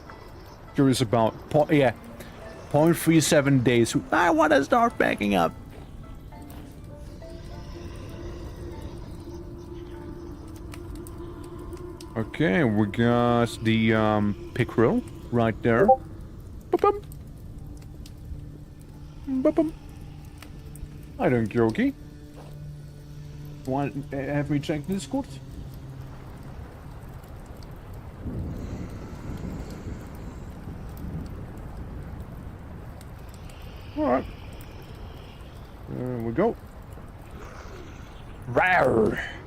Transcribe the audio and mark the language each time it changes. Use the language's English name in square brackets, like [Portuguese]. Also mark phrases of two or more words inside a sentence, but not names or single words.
[English] Curious about... 0.37 days. I want to start backing up. Okay, we got the pickerel right there. Ba-bum. Ba-bum. Hi, don't jokey. Want have me check Discord? Alright. There we go. Rawr.